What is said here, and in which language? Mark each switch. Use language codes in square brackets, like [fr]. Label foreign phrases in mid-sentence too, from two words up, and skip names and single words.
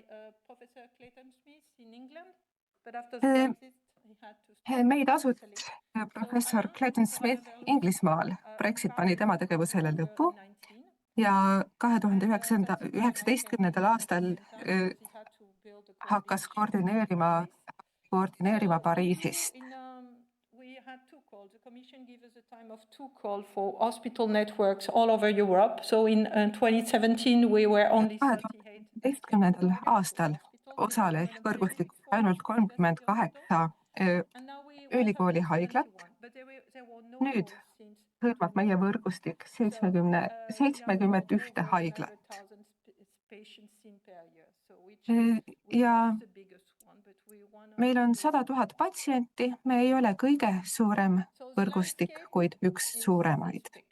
[et] Meid asutas professor Clayton Smith Inglismaal. Brexit pani tema tegevusele lõpu ja 2019. aastal hakkas koordineerima Pariisist. [en] The Commission gave us a time of 2 calls for hospital networks all over Europe. So in 2017 we were only 38. [et] aastal osales võrgustikus ainult 38 ülikooli haiglat. Nüüd hõlmab meie võrgustik 71 haiglat. Ja meil on 100 000 patsienti, me ei ole kõige suurem võrgustik, kuid üks suuremaid.